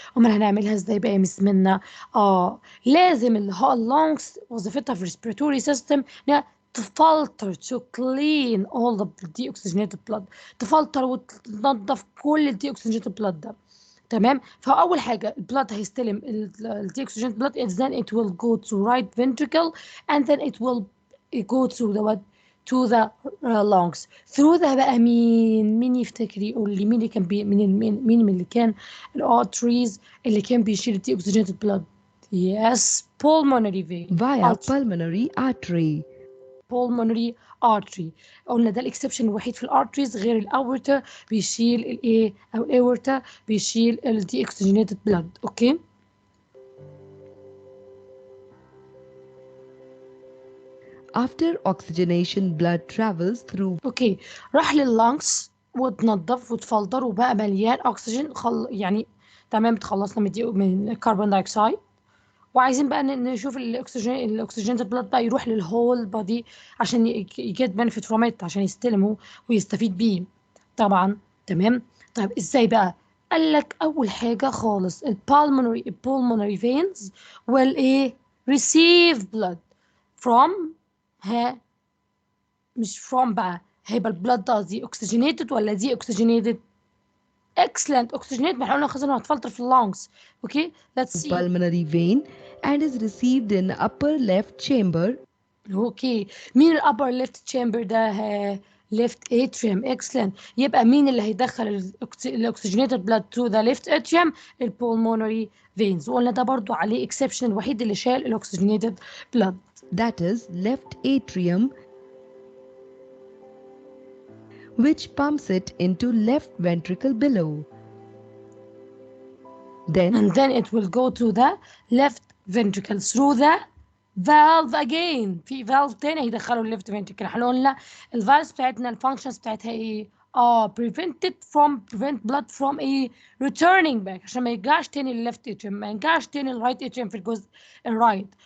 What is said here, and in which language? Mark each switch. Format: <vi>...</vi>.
<ar>امال هنعملها ازاي بقى يا مس منا؟ لازم اللونجز وظيفتها في respiratory system انها تفلتر</ar> <en>to clean all the deoxygenated blood.</en> <ar>تفلتر وتنظف كل الديوكسجينيتد بلاد ده. تمام. فاول حاجه البلاد هيستلم الديوكسجينيتد بلاد</ar> <en>and then it will go to right ventricle and then it will go to the what? To the lungs.</en> <ar>through ده بقى مين يفتكر يقول لي مين اللي كان مين من اللي كان الارتريز اللي كان بيشيل الديوكسجينيتد بلاد؟</ar> <en>yes pulmonary vein. Via pulmonary artery. pulmonary artery.</en> <ar>قلنا ده الاكسبشن الوحيد في الارتريز غير الاورتا بيشيل الايه او الاورتا بيشيل الديوكسجينيتد بلاد. اوكي</ar> <en>After oxygenation, blood travels through.</en> <ar>اوكي راح لللانكس وتنظف وتفلتر وبقى مليان اكسجين يعني تمام. تخلصنا من الكربون دايوكسيد وعايزين بقى نشوف الاكسجين البلاد بقى يروح للهول بادي عشان يجيت بنفيت فروم ات، عشان يستلمه ويستفيد بيه طبعا. تمام. طيب ازاي بقى؟ قال لك اول حاجه خالص البulmonary veins will ايه</ar> <en>receive blood from</en> <ar>ها مش from بقى، هيبقى البلاد ده دي oxygenated ولا دي oxygenated؟</ar> <en>excellent oxygenated،</en> <ar>ما احنا قلنا خلاص انه هتفلتر في اللونجز. اوكي</ar> <en>let's see. pulmonary vein and is received in upper left chamber.</en> <ar>اوكي مين الابر ليفت تشامبر ده؟ ليفت اتريوم. اكسلنت. يبقى مين اللي هيدخل الاكسجينيتد بلاد تو ذا ليفت اتريوم؟ البولمونري فينز. وقلنا ده برضو عليه اكسبشن الوحيد اللي شال الاكسجينيتد بلاد.</ar> <en>That is left atrium, which pumps it into left ventricle below. and then it will go to the left ventricle through the valve again.</en> <ar>في valve تاني هيدخله الليفت ventricle. احنا قلنا الفالفز بتاعتنا الفانكشنز بتاعتها ايه؟</ar> <en>prevent blood from</en> <ar>ايه</ar> <en>returning back،</en> <ar>عشان ما يرجعش تاني للليفت اتريم، ما يرجعش تاني للرايت اتريم في الجزء الرايت.</ar>